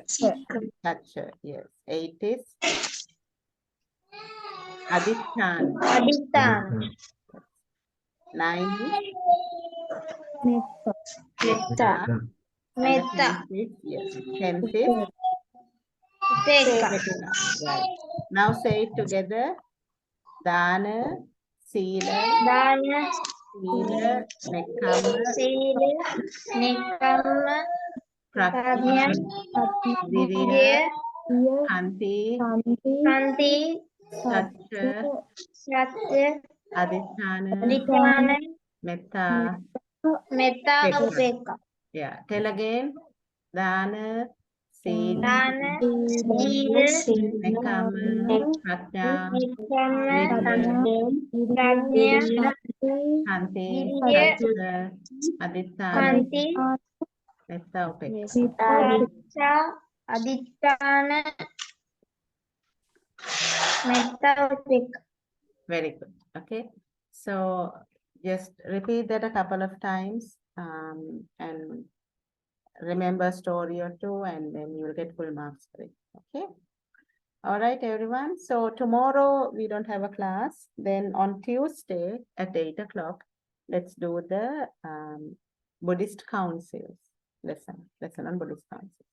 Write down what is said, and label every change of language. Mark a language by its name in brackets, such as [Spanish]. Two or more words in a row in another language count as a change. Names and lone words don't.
[English] Satcha. Yes. Eight is Adityan. Aditana. Nine is Metta. Metta. And the Metta. tenth is, yes. Tenth is Teka. Metta. Right. Now say it together. [Pali] Dana, Sila, [English] Dana. [Pali] Sila, Nekama, Sila. Nikama. Prajna, Virya, [English] Virya. Kanti, Kanti. Satcha, Satya. Aditana, Aditana. Metta, Metta. Pekka. Upeka. Yeah. Tell again. [Pali] Dana, Sila, Dana. Sila. Nekama, Prajna, [English] Nikama. Virya, Prajna. Kanti, Virya. [Pali] Satcha, Aditana, [English] Kanti. [Pali] Metta, Pekka. Satya. Aditana. Metta. Upeka. [English] Very good. Okay. So just repeat that a couple of times and remember a story or two, and then you will get full marks for it. Okay. All right, everyone. So tomorrow we don't have a class. Then on Tuesday at 8 o'clock, let's do the Buddhist councils lesson on Buddhist councils.